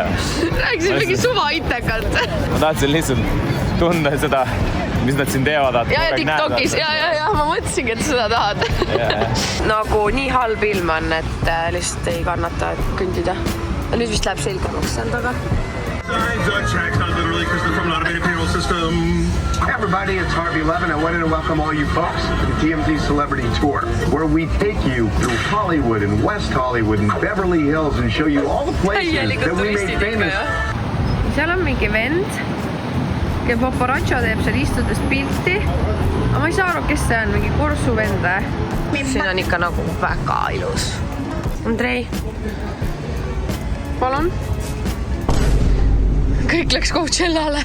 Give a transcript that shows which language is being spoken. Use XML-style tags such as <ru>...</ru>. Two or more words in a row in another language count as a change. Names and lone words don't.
<et>Rääkisin mingi suva itekalt. Ma tahtsin lihtsalt tunda seda, mis nad siin teevad. Ja TikTokis, ja, ma mõtlesingi, et seda tahad. Nagu nii halb ilm on, et lihtsalt ei kannata kõndida. Nüüd vist läheb selgemaks seal taga.</et> <en>Signs are checked, not literally, because they're from an automated payroll system. Hi everybody, it's Harvey Levin. I wanted to welcome all you folks to the TMZ Celebrity Tour, where we take you through Hollywood and West Hollywood and Beverly Hills and show you all the places that we made famous.</en> <et>Seal on mingi vend, kes paparazzo teeb seal istudes pilti. Aga ma ei saa aru, kes see on, mingi korsu vend. Siin on ikka nagu väga ilus. Andrei, palun. Kõik läks Coachellale.</et>